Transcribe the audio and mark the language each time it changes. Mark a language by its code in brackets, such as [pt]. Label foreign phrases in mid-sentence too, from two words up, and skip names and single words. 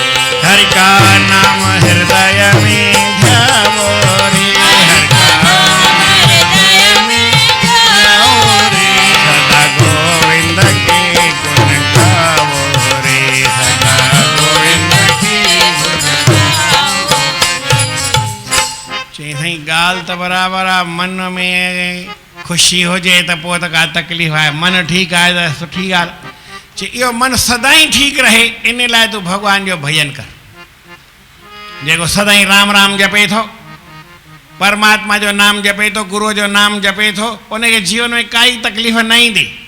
[hi] हरि का नाम हृदय में ध्यावो रे। हरि का नाम हृदय में ध्यावो रे। सदा गोविंद के गुण गावो रे, सदा गोविंद के गुण गावो रे। [sd] चई साईं ॻाल्हि त बराबरि आहे, मन में ख़ुशी हुजे त पोइ त का तकलीफ़ आहे, मन ठीकु आहे त सुठी ॻाल्हि। चई इहो मन सदाईं ठीकु रहे, इन लाइ तूं भॻवान जो भॼन कर। जेको सदाईं राम राम जपे थो, परमात्मा जो नाम जपे थो, गुरू जो नाम जपे थो, उनखे जीवन में काई तकलीफ़ न ईंदी।